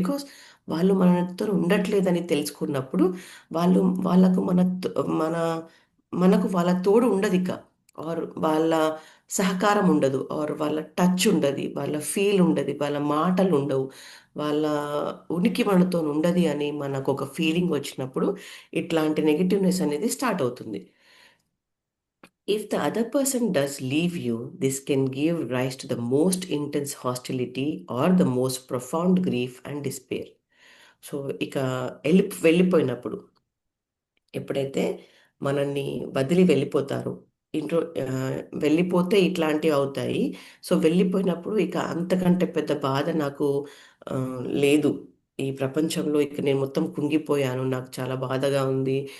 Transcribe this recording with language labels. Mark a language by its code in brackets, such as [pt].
[te] Because వాళ్ళు మనతోని ఉండట్లేదని తెలుసుకున్నప్పుడు, వాళ్ళు వాళ్ళకు మన మనకు వాళ్ళ తోడు ఉండదిక. ఆర్ వాళ్ళ సహకారం ఉండదు. ఆర్ వాళ్ళ టచ్ ఉండది. వాళ్ళ ఫీల్ ఉండది. వాళ్ళ మాటలుండవు. వాళ్ళ ఉనికి మనతోని ఉండది అని మనకొక ఫీలింగ్ వచ్చినప్పుడు, ఇట్లాంటి నెగెటివ్‌నెస్ అనేది స్టార్ట్ అవుతుంది. [en] If the other person does leave you, this can give rise to the most intense hostility or the most profound grief and despair. [te] So, ఇక వెళ్ళిపోయినప్పుడు ఎప్పుడైతే మనల్ని వదిలి వెళ్ళిపోతారో, వెళ్ళిపోతే ఇట్లాంటివి అవుతాయి. సో, వెళ్ళిపోయినప్పుడు ఇక అంతకంటే పెద్ద బాధ నాకు లేదు. ఈ ప్రపంచంలో ఇక నేను మొత్తం కుంగిపోయాను. నాకు చాలా బాధగా ఉంది.